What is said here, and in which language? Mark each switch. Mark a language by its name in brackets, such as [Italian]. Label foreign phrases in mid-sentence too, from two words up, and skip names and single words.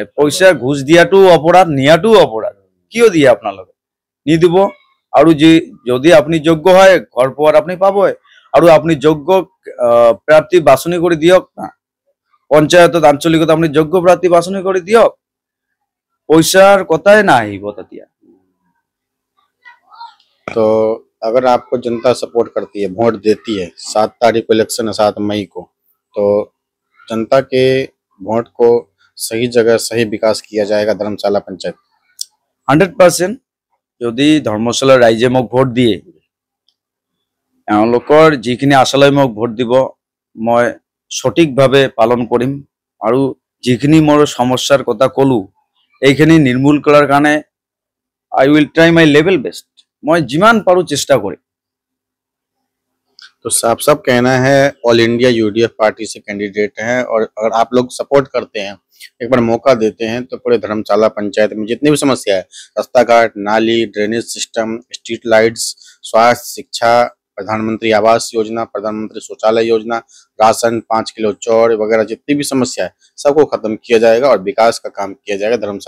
[Assamese] পইচা ঘুষ দিয়াটো অপৰাধ, নিয়াটো অপৰাধ, কিয় দিয়ে আপোনালোকে? নিদিব। আৰু যদি আপুনি যোগ্য হয় ঘৰ পোৱাৰ আপুনি পাবই। আৰু আপুনি যোগ্য প্ৰাৰ্থী বাছনি কৰি দিয়ক না, পঞ্চায়তত আঞ্চলিকত আপুনি যোগ্য প্ৰাৰ্থী বাছনি কৰি দিয়ক, পইচাৰ কথাই নাহিব তেতিয়া। [Hindi] तो अगर आपको जनता सपोर्ट करती है, वोट देती है, 7 तारीख को इलेक्शन है, 7 मई को, तो जनता के वोट को सही जगह सही विकास किया जाएगा धर्मशाला पंचायत? 100%। [Assamese] যদি ধৰ্মশালাৰ ৰাইজে মোক ভোট দিয়ে, এওঁলোকৰ যিখিনি আশালৈ মোক ভোট দিব, মই সঠিকভাৱে পালন কৰিম। আৰু যিখিনি মোৰ সমস্যাৰ কথা ক'লো, এইখিনি নিৰ্মূল কৰাৰ কাৰণে [English] I will try my level best. [Assamese] মই যিমান পাৰো চেষ্টা কৰিম। [Hindi] तो साफ साफ कहना है ऑल इंडिया UDF पार्टी से कैंडिडेट हैं, और अगर आप लोग सपोर्ट करते हैं, एक बार मौका देते हैं, तो पूरे धर्मशाला पंचायत में जितनी भी समस्या है, रास्ता घाट, नाली, [English] drainage system, street lights, [Hindi] स्वास्थ्य, शिक्षा, प्रधानमंत्री आवास योजना, प्रधानमंत्री शौचालय योजना, राशन, 5 किलो चौर वगैरह जितनी भी समस्या है सबको खत्म किया जाएगा और विकास का काम किया जाएगा।